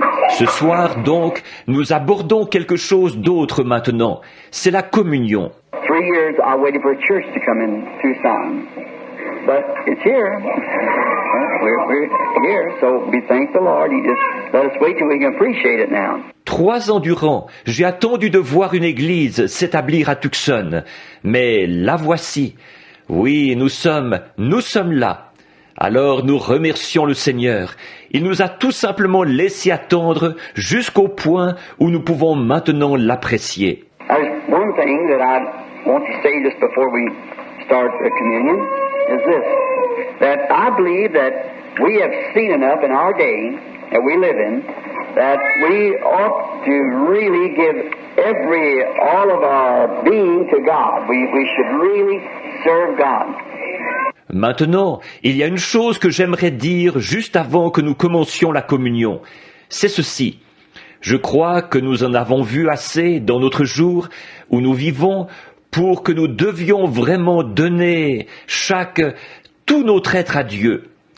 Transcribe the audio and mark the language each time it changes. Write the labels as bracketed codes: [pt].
[fr] Ce soir, donc, nous abordons quelque chose d'autre maintenant. C'est la communion. [en] 3 years I waited for a church to come in Tucson. But it's here. We're here, so we thank the Lord. He just let us wait till we can appreciate it now. [fr] 3 ans durant, j'ai attendu de voir une église s'établir à Tucson. Mais la voici. Oui, nous sommes là. Alors nous remercions le Seigneur. Il nous a tout simplement laissé attendre jusqu'au point où nous pouvons maintenant l'apprécier. [en] One thing that I want to say just before we start the communion is this, that I believe that we have seen enough in our day that we live in that we ought to really give all of our being to God. We should really serve God. [fr] Maintenant, il y a une chose que j'aimerais dire juste avant que nous commencions la communion. C'est ceci. Je crois que nous en avons vu assez dans notre jour où nous vivons pour que nous devions vraiment donner tout notre être à Dieu.